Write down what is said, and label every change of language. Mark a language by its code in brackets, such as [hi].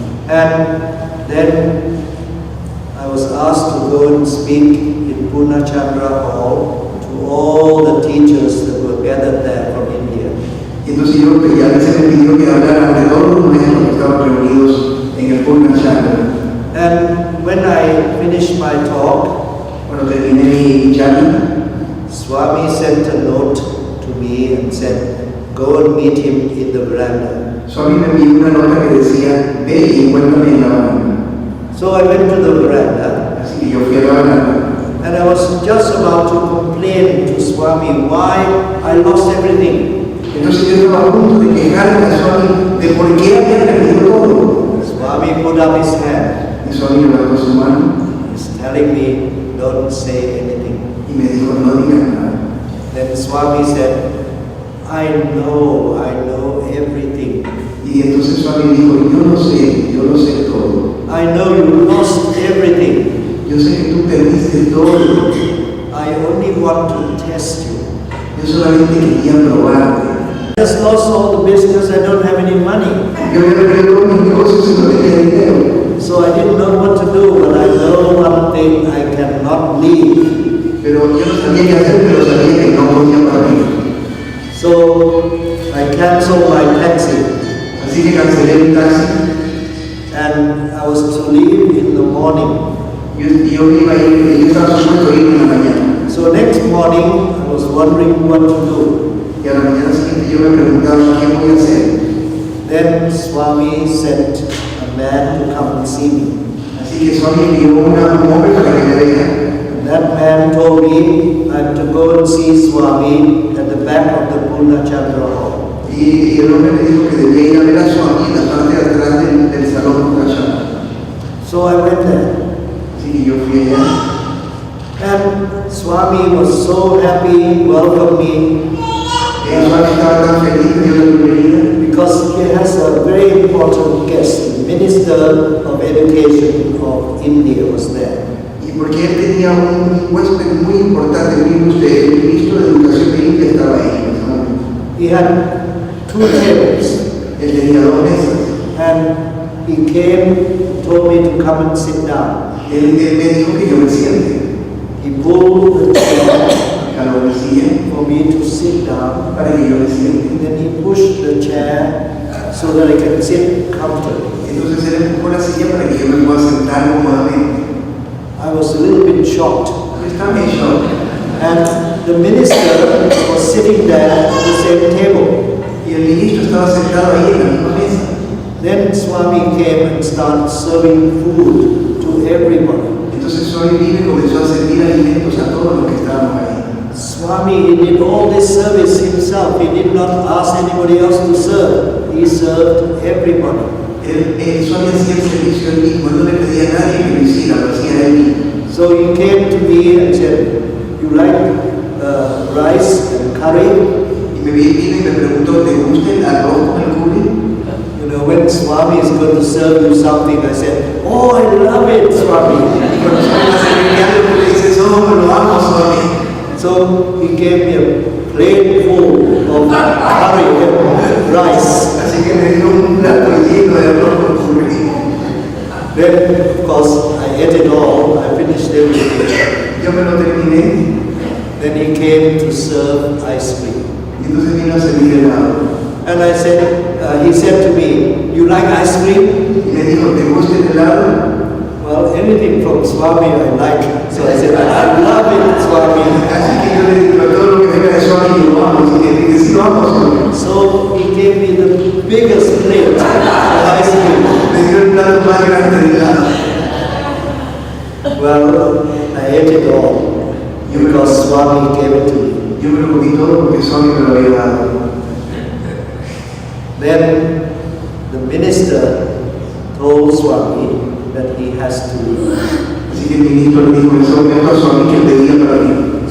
[en] And then I was asked to go and speak in Purna Chandra Hall to all the teachers that were gathered there from India. [es] Y entonces yo ya se me pidió que hablara ante todos los maestros que estaban reunidos en el Purna Chandra. [en] And when I finished my talk, [es] cuando terminé mi charla, [en] Swami sent a note to me and said, go and meet him in the veranda. [es] Swami me envió una nota que decía, ve y encuéntrame en la veranda. [en] So I went to the veranda. [es] Así que yo fui a la veranda. [en] And I was just about to complain to Swami why I lost everything. [es] Entonces yo estaba a punto de quejarme a Swami de por qué había perdido todo. [en] Swami put up his hand. [es] Y Swami levantó su mano. [en] He's telling me, don't say anything. [es] Y me dijo, no digas nada. [en] Then Swami said, I know everything. [es] Y entonces Swami dijo, yo lo sé todo. [en] I know you lost everything. [es] Yo sé que tú perdiste todo. [en] I only want to test you. [es] Yo solamente quería probarte. [en] I just lost all the business, I don't have any money. [es] Yo había perdido todos mis negocios y no tenía dinero. [en] So I didn't know what to do, but I know one thing, I cannot leave. [es] Pero yo no sabía qué hacer, pero sabía que no podía partir. [en] So I canceled my taxi. [es] Así que cancelé mi taxi. [en] And I was to leave in the morning. [es] Yo estaba supuesto a ir en la mañana. [en] So next morning, I was wondering what to do. [es] Y a la mañana siguiente yo me preguntaba, ¿qué voy a hacer? [en] Then Swami sent a man to come and see me. [es] Así que Swami envió un hombre para que me vea. [en] And that man told me I have to go and see Swami at the back of the Purna Chandra Hall. [es] Y el hombre me dijo que debía ir a ver a Swami en la parte de atrás del salón Purna Chandra. [en] So I went there. [es] Así que yo fui allá. [en] And Swami was so happy, welcomed me. [es] Swami estaba tan feliz de la bienvenida [en] because he has a very important guest, the Minister of Education of India was there. [es] y porque él tenía un huésped muy importante, muy ilustre, el ministro de Educación de India estaba ahí en ese momento. [en] He had 2 tables, [es] Él tenía 2 mesas. [en] and he came, told me to come and sit down. [es] Él me dijo que yo me siente. [en] He pulled the chair [es] Jaló la silla [en] for me to sit down, [es] para que yo me siente. [en] and then he pushed the chair so that I can sit comfortably. [es] Entonces él empujó la silla para que yo me pueda sentar cómodamente. [en] I was a little bit shocked. [es] Yo estaba en shock. [en] And the minister was sitting there at the same table. [es] Y el ministro estaba sentado ahí en la misma mesa. [en] Then Swami came and started serving food to everybody. [es] Entonces Swami vino y comenzó a servir alimentos a todos los que estábamos ahí. [en] Swami, he did all this service himself. He did not ask anybody else to serve. He served everybody. [es] Swami hacía el servicio él mismo, él no le pedía a nadie que lo hiciera, lo hacía él mismo. [en] So he came to me and said, "You like rice and curry?" [es] Y me vino y me preguntó, ¿te gusta el arroz con el curry? [en] You know, when Swami is going to serve you something, I said, "Oh, I love it, Swami." [es] Y cuando Swami hace algo, le dices, oh, lo amo, Swami. [en] So he gave me a plate full of curry and rice. [es] Así que me dio un plato lleno de arroz con curry. [en] Then, of course, I ate it all. I finished everything. [es] Yo me lo terminé [en] Then he came to serve ice cream. [es] y entonces vino a servir helado. [en] And I said, he said to me, "You like ice cream?" [es] Y me dijo, ¿te gusta el helado? [en] Well, anything from Swami I like. So I said, "I love it, Swami." [es] Así que yo le digo, todo lo que venga de Swami lo amo, así que dije, sí, lo amo, Swami. [en] So he gave me the biggest plate of ice cream. [es] Me dio el plato más grande de helado. [en] Well, I ate it all because Swami gave it to me. [es] Yo me lo comí todo porque Swami me lo había dado. [en] Then the minister told Swami that he has to leave. [es] Así que el ministro le dijo en ese momento a Swami que pedía para mí.